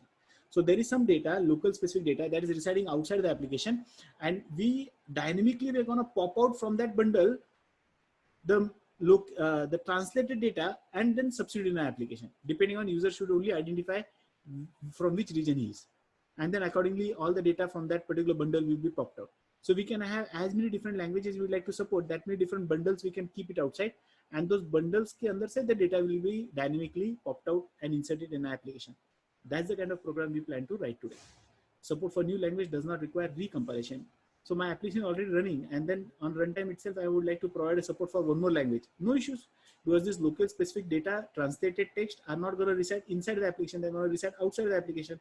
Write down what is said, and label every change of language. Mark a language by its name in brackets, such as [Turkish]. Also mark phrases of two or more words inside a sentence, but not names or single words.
[English] So there is some data, local specific data that is residing outside the application, and we dynamically we're going to pop out from that bundle the translated data and then substitute in an application. Depending on user should only identify from which region he is, and then accordingly all the data from that particular bundle will be popped out. So we can have as many different languages we would like to support, that many different bundles we can keep it outside, and those bundles [Hindi] के अंदर से [English] the data will be dynamically popped out and inserted in an application. That's the kind of program we plan to write today. Support for new language does not require recompilation. So my application is already running, and then on runtime itself, I would like to provide a support for one more language. No issues, because this local specific data, translated text are not going to reside inside the application, they're going to reside outside the application.